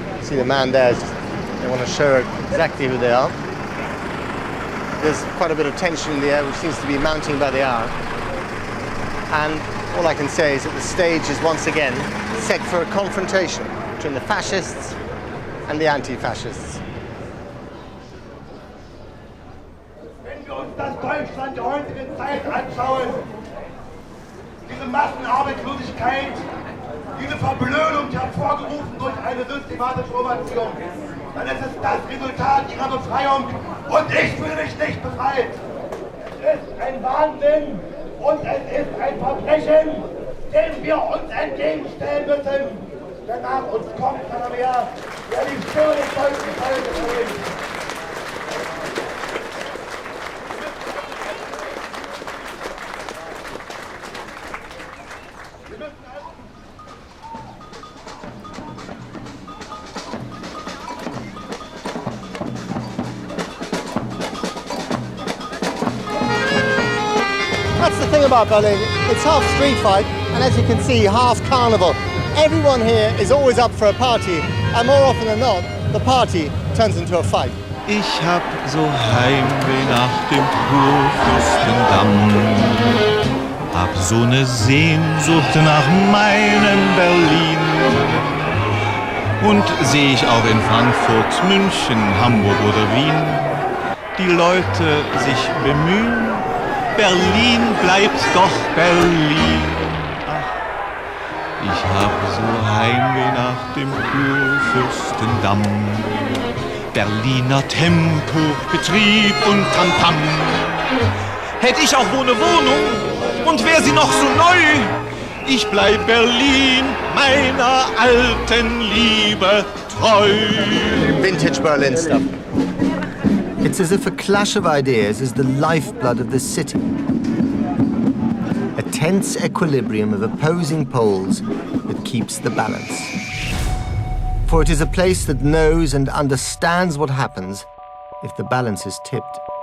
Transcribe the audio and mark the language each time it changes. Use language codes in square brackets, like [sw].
[en] See the man there, they want to show exactly who they are. There's quite a bit of tension in the air, which seems to be mounting by the hour. And all I can say is that the stage is once again set for a confrontation between the fascists and the anti-fascists. [de] Wenn wir uns das Deutschland der heutigen Zeit anschauen, diese Massenarbeitslosigkeit, diese Verblödung hervorgerufen durch eine systematische Innovation, dann ist es das Resultat ihrer Befreiung und ich fühle mich nicht befreit. Es ist ein Wahnsinn und es ist ein Verbrechen, dem wir uns entgegenstellen müssen. Denn nach uns kommt keiner mehr, der die Stimme des deutschen Volkes erhebt. [en] That's the thing about Berlin, it's half street fight and as you can see, half carnival. Everyone here is always up for a party and more often than not, the party turns into a fight. [de] Ich hab so Heimweh nach dem Kurfürstendamm, hab so ne Sehnsucht nach meinem Berlin. Und seh ich auch in Frankfurt, München, Hamburg oder Wien die Leute sich bemühen, Berlin bleibt doch Berlin. Ach, ich hab so Heimweh nach dem Kurfürstendamm. Berliner Tempo, Betrieb und Tamtam. Hätt ich auch wo ne Wohnung und wär sie noch so neu, ich bleib Berlin meiner alten Liebe treu. [en] Vintage Berlin stuff. It's as if a clash of ideas is the lifeblood of the city. A tense equilibrium of opposing poles that keeps the balance. For it is a place that knows and understands what happens if the balance is tipped.